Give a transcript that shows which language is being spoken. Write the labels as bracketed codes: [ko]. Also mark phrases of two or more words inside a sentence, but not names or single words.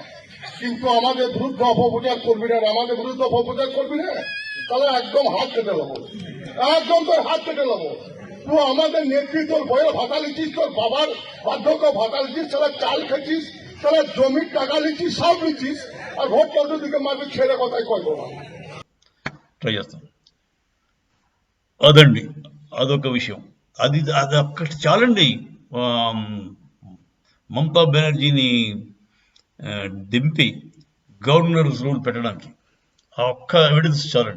[bn] কিন্তু আমাদের বিরুদ্ধে অপপ্রচার করবি না, আমাদের বিরুদ্ধে অপপ্রচার করবি না, তাহলে একদম হাত কেটে নেবো, একদম তোর হাত কেটে নেবো। তুই আমাদের নেতৃত্ব বইয়ের ভাতা লিখিস, তোর বাবার বার্ধক্য ভাতা লিখিস, তারা চাল খেয়েছিস, তারা জমির টাকা লিখিস, সব লিখিস, আর ভোট করার দিকে মারবি, ছেড়ে কথাই কইব না। [te] ట్రై చేస్తాం. అదండి, అదొక విషయం. అది అక్కడి చాలండి మమతా బెనర్జీని దింపి [en] governor rule [te] పెట్టడానికి. ఆ ఒక్క ఎవిడెన్స్ చాలండి.